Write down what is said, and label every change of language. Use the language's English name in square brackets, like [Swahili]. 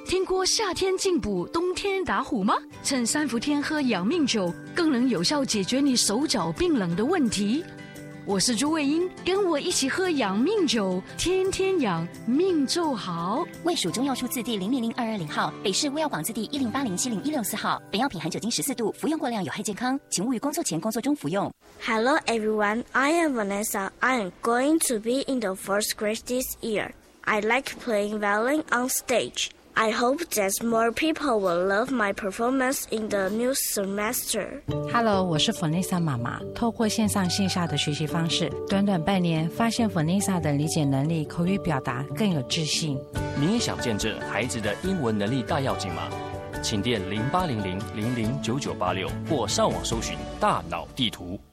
[Chinese] 听过夏天进补，冬天打虎吗？趁三伏天喝养命酒，更能有效解决你手脚冰冷的问题。我是朱卫英，跟我一起喝养命酒，天天养命就好。卫署中药处字第00022020号，北市卫药广字第10807064号。本药品含酒精14度，服用过量有害健康，请勿于工作前、工作中服用。 [English] Hello everyone, I am Vanessa. I am going to be in the first grade this year. I like playing violin on stage. I hope that more people will love my performance in the new semester. [Chinese] Hello, 我是 Vanessa 妈妈。透过线上线下的学习方式，短短半年，发现 Vanessa 的理解能力、口语表达更有自信。你也想见证孩子的英文能力大跃进吗？请电0800-009986或上网搜寻大脑地图。